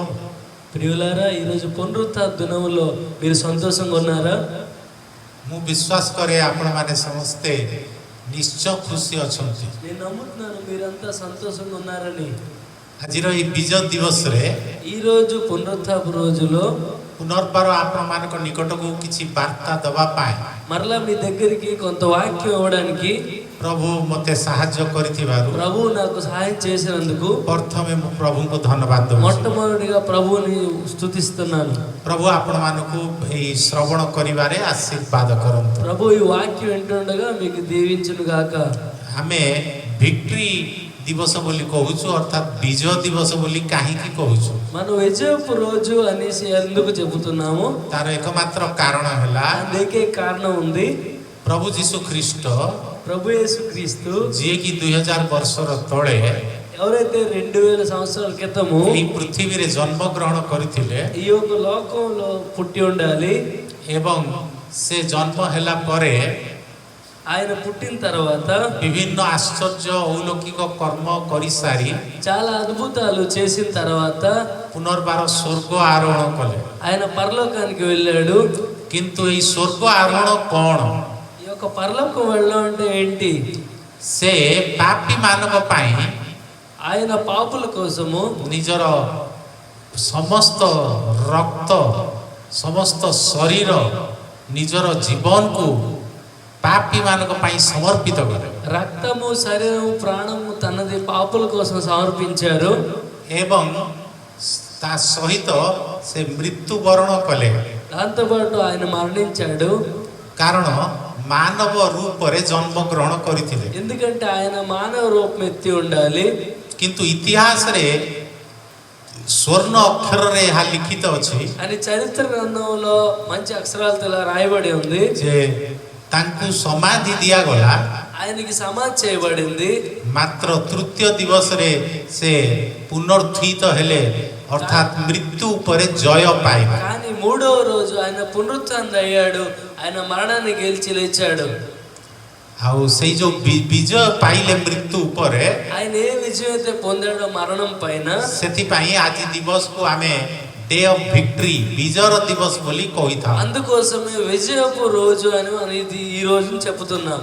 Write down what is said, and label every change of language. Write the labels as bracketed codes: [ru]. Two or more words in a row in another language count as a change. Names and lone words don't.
[te] ప్రియులారా ఈరోజు పునరుత్థాన దినములో మీరు సంతోషంగా ఉన్నారా? [or] ମୁଁ ବିଶ୍ୱାସ କରେ ଆପଣମାନେ ସମସ୍ତେ ନିଶ୍ଚୟ ଖୁସି ଅଛନ୍ତି। [te] నేను నమ్ముతున్నాను మీరంతా సంతోషంగా ఉన్నారని। [or] ଆଜିର ଏହି ବିଜୟ ଦିବସରେ [te] ఈరోజు పునరుత్థాన రోజులో [or] ପୁନର୍ବାର ଆପଣମାନଙ୍କ ନିକଟକୁ କିଛି ବାର୍ତ୍ତା ଦେବା ପାଇଁ [te] మరలా మీ దగ్గరికి కొంత వాక్యం ఇవ్వడానికి [or] ପ୍ରଭୁ ମୋତେ ସାହାଯ୍ୟ କରିଥିବାରୁ [te] ప్రభు నాకు సహాయం చేసినందుకు [or] ପ୍ରଥମେ ମୁଁ ପ୍ରଭୁଙ୍କୁ ଧନ୍ୟବାଦ ଦେଉଛି। [te] మొట్టమొదటిగా ప్రభువుని స్తుతిస్తున్నాను। [or] ପ୍ରଭୁ ଆପଣମାନଙ୍କୁ ଏହି ଶ୍ରବଣ କରିବାରେ ଆଶୀର୍ବାଦ କରନ୍ତୁ। [te] ప్రభు ఈ వాక్యం వింటుండగా మీకు దీవించును గాక। [or] ଆମେ ଭିକ୍ଟ୍ରି ଦିବସ ବୋଲି କହୁଛୁ, ଅର୍ଥାତ୍ ବିଜୟ ଦିବସ ବୋଲି କାହିଁକି କହୁଛୁ? [te] మనం విజయపు రోజు అనేసి ఎందుకు చెబుతున్నాము? [or] ତାର ଏକମାତ୍ର କାରଣ ହେଲା [te] అందుకే కారణం ఉంది। [or] ପ୍ରଭୁ ଯୀଶୁ ଖ୍ରୀଷ୍ଟ [te] ప్రభు యేసుక్రీస్తు [or] ଯିଏକି 2000 ବର୍ଷର ତଳେ [te] ఎవరైతే 2000 సంవత్సరాల క్రితము [or] ଏହି ପୃଥିବୀରେ ଜନ୍ମଗ୍ରହଣ କରିଥିଲେ [te] ఈ యొక్క లోకంలో పుట్టి ఉండాలి। [or] ଏବଂ ସେ ଜନ୍ମ ହେଲା ପରେ [te] ఆయన పుట్టిన తర్వాత [or] ବିଭିନ୍ନ ଆଶ୍ଚର୍ଯ୍ୟ ଔଲୌକିକ କର୍ମ କରିସାରି [te] చాలా అద్భుతాలు చేసిన తర్వాత [or] ପୁନର୍ବାର ସ୍ୱର୍ଗ ଆରୋହଣ କଲେ। [te] ఆయన పరలోకానికి వెళ్ళాడు। [or] କିନ୍ତୁ ଏହି ସ୍ୱର୍ଗ ଆରୋହଣ କ'ଣ? [te] ఈ యొక్క పరలోకం వెళ్ళడం అంటే ఏంటి? [or] ସେ ପାପୀ ମାନଙ୍କ ପାଇଁ [te] ఆయన పాపుల కోసము [or] ନିଜର ସମସ୍ତ ରକ୍ତ, ସମସ୍ତ ଶରୀର, ନିଜର ଜୀବନକୁ ପାପୀ ମାନଙ୍କ ପାଇଁ ସମର୍ପିତ କଲେ [te] రక్తము శరీరము ప్రాణము తనది పాపుల కోసం సమర్పించారు। [or] ଏବଂ ତା ସହିତ ସେ ମୃତ୍ୟୁବରଣ କଲେ। [te] దాంతోపాటు ఆయన మరణించాడు। [or] କାରଣ ମାନବ ରୂପରେ ଜନ୍ମଗ୍ରହଣ କରିଥିଲେ। [te] ఎందుకంటే ఆయన మానవ రూపం ఎత్తి ఉండాలి। [or] କିନ୍ତୁ ଇତିହାସରେ ସ୍ୱର୍ଣ୍ଣ ଅକ୍ଷରରେ ଏହା ଲିଖିତ ଅଛି [te] అని చరిత్ర గ్రంథంలో మంచి అక్షరాలతో ఇలా రాయబడి ఉంది [or] ଯେ ତାଙ୍କୁ ସମାଧି ଦିଆଗଲା, [te] ఆయనకి సమాధి చేయబడింది। [or] ମାତ୍ର ତୃତୀୟ ଦିବସରେ ସେ ପୁନରୁତ୍ଥିତ ହେଲେ, ଅର୍ଥାତ୍ ମୃତ୍ୟୁ ଉପରେ ଜୟ ପାଇଲେ। [te] కానీ మూడవ రోజు ఆయన పునరుత్థానం అయ్యాడు। ఆయన మరణాన్ని గెలిచి లేచాడు। [or] ଆଉ ସେଇ ଯୋଉ ବିଜୟ ପାଇଲେ ମୃତ୍ୟୁ ଉପରେ, [te] ఆయన ఏ విజయం అయితే పొందాడో మరణం పైన, [or] ସେଥିପାଇଁ ଆଜି ଦିବସକୁ ଆମେ [en] day of victory, [or] ବିଜୟର ଦିବସ ବୋଲି କହିଥାଉ। [te] అందుకోసమే విజయపు రోజు అని మనం ఈ రోజు చెప్తున్నాం।